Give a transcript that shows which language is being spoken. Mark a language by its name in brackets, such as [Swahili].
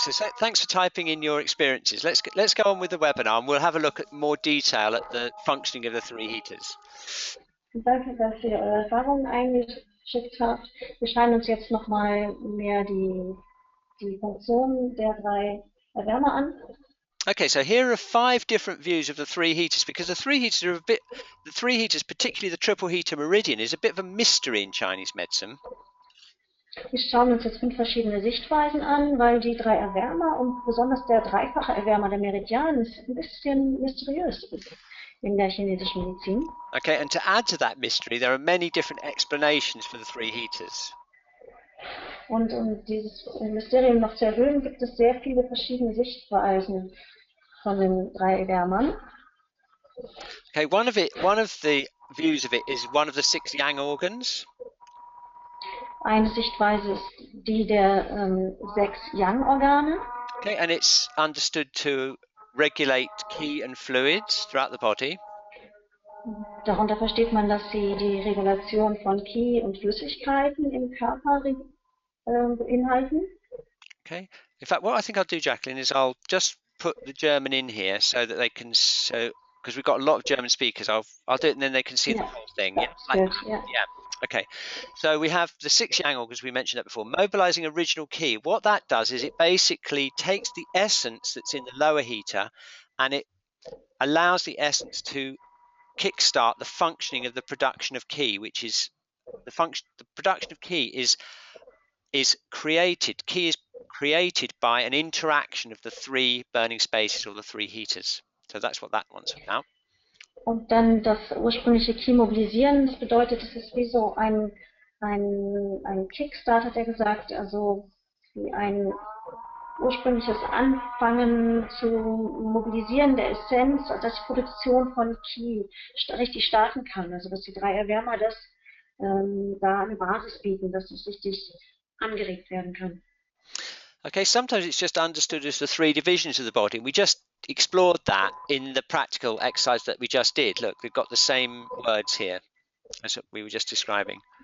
[English] So thanks for typing in your experiences. Let's go on with the webinar, and we'll have a look at more detail at the functioning of the three heaters. [German] Danke, dass ihr eure Erfahrungen eingeschickt habt. Wir schauen uns jetzt nochmal mehr die Funktionen der drei Erwärmer an. [English] Okay, so here are 5 different views of the three heaters, because the three heaters, particularly the triple heater meridian, is a bit of a mystery in Chinese medicine. [German] Wir schauen uns jetzt 5 verschiedene Sichtweisen an, weil die drei Erwärmer und besonders der dreifache Erwärmer, der Meridian, ist ein bisschen mysteriös in der chinesischen Medizin. [English] Okay, and to add to that mystery, there are many different explanations for the three heaters. [German] Und um dieses Mysterium noch zu erhöhen, gibt es sehr viele verschiedene Sichtweisen von den drei Erwärmern. [English] Okay, one of the views of it is one of the 6 yang organs. [German] Eine Sichtweise ist die der 6 Yang-Organe. [English] Okay, and it's understood to regulate qi and fluids throughout the body. [German] Darunter versteht man, dass sie die Regulation von Qi und Flüssigkeiten im Körper beinhalten. [English] Okay. In fact, what I think I'll do, Jacqueline, is I'll just put the German in here so that they can, because we've got a lot of German speakers. I'll do it, and then they can see the whole thing. That's good, yeah. Okay, so we have the 6 yang organs, we mentioned that before. Mobilizing original qi. What that does is it basically takes the essence that's in the lower heater, and it allows the essence to kickstart the functioning of the production of qi, which is the production of qi is created. Qi is created by an interaction of the 3 burning spaces or the 3 heaters. So that's what that one's about. [German] Und dann das ursprüngliche Qi mobilisieren, das bedeutet, es ist wie so ein Kickstart, hat er gesagt, also wie ein ursprüngliches Anfangen zu mobilisieren der Essenz, dass die Produktion von Qi richtig starten kann. Also dass die 3 Erwärmer das da eine Basis bieten, dass es richtig angeregt werden kann. [English] Okay, sometimes it's just understood as the 3 divisions of the body. We just explored that in the practical exercise that we just did. Look, we've got the same words here as we were just describing.